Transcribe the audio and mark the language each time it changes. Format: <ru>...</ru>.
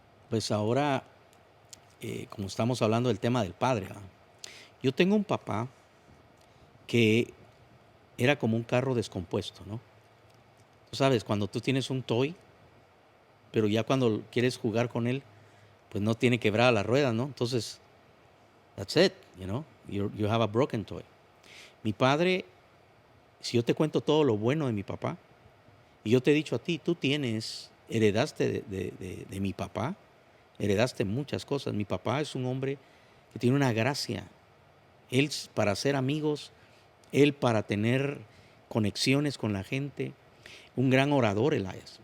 <es>Pues ahora, como estamos hablando del tema del padre, ¿va? Yo tengo un papá que era como un carro descompuesto, ¿no? Tú sabes, cuando tú tienes un toy, pero ya cuando quieres jugar con él, pues no tiene quebrada la rueda, ¿no? Entonces,</es> <en>that's it, you know, you have a broken toy.</en> <es>Mi padre, si yo te cuento todo lo bueno de mi papá, y yo te he dicho a ti, tú heredaste de mi papá, heredaste muchas cosas. Mi papá es un hombre que tiene una gracia. Él para ser amigos, él para tener conexiones con la gente, un gran orador, Elias.</es>